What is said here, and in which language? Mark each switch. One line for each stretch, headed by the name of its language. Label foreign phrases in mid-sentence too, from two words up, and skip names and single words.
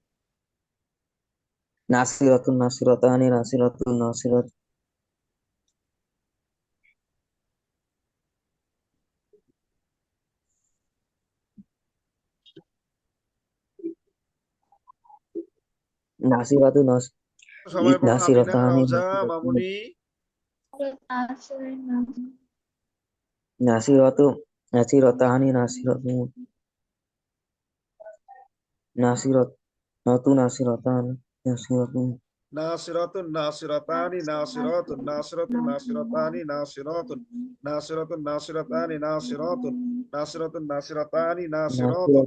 Arabic: ناصرةٌ ناصرتانِ ناصرةٌ ناصرة ناصرةُ ناص
Bangla: সবাই পড়ো, আমিনা,
Arabic: নাসিরাতানি
Bangla: রওজা, মামুনি।
Arabic: ناصرةُ ناصرتانِ ناصرةُ ناصرة ناتُ ناصرتانِ ناصرةُ ناصرةٌ ناصرتانِ ناصرةٌ ناصرةٌ ناصرتانِ ناصرةٌ ناصرةٌ ناصرتانِ ناصرةٌ ناصرةٌ ناصرتانِ ناصرةٌ.